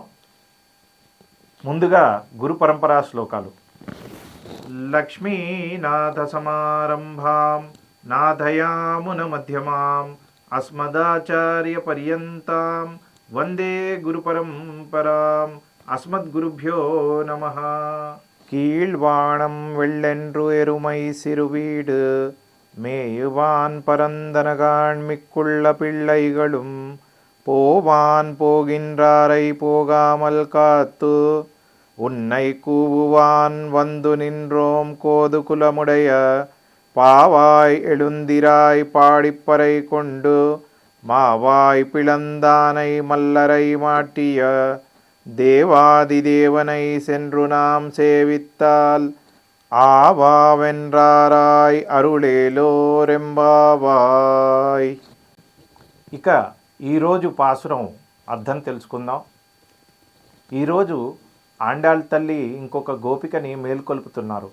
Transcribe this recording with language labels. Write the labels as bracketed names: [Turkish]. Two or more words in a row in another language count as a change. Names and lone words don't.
[Telugu] ముందుగా గురు పరంపరా శ్లోకాలు. లక్ష్మీనాథ సమారంభాం నాథయామున మధ్యమాం అస్మదాచార్య పర్యంతాం వందే గురు పరంపరాం. అస్మద్గురుభ్యో నమః. [Tamil] கீழ்வானம் வெள்ளென்று எருமை சிறுவீடு மேயுவான் பரந்தனகான் மிக்குள்ள பிள்ளைகளும் போவான் போகின்றாரை போகாமல் காத்து உன்னை கூவுவான் வந்து நின்றோம் கோது குலமுடைய பாவாய் எழுந்திராய் பாடிப்பறை கொண்டு மாவாய் பிளந்தானை மல்லரை மாட்டிய தேவாதிதேவனை சென்று நாம் சேவித்தால் ஆவாவென்றாராய் அருளேலோரெம்பாவாய். [Telugu] ఇక ఈరోజు పాసురం అర్థం తెలుసుకుందాం. ఈరోజు ఆండాళ్ తల్లి ఇంకొక గోపికని మేల్కొల్పుతున్నారు.